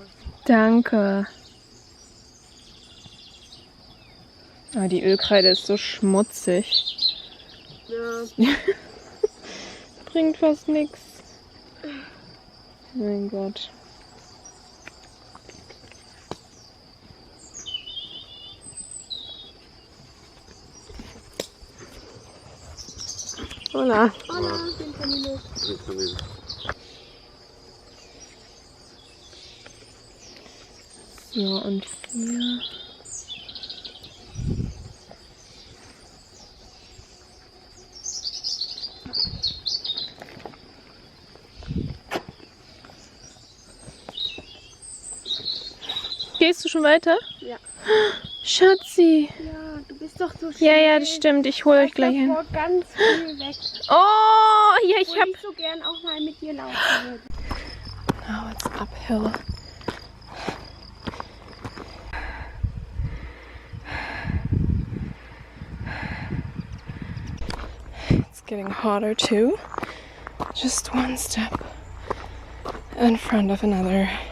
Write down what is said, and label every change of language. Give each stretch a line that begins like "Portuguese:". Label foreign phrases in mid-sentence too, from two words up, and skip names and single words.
German: Danke. Ah, die Ölkreide ist so schmutzig. Ja. Bringt fast nichts. Mein Gott.
Spanish: Hola. Hola, den camino.
German: So, und hier. Gehst du schon weiter? Ja. Schatzi. Ja, du bist doch so schön. Ja, ja, das stimmt. Ich hole euch gleich hin. Ganz viel weg. Oh, ja, ich Wo hab. ich so gern auch mal mit dir laufen würde.
English: Now it's uphill. It's getting hotter too. Just one step in front of another.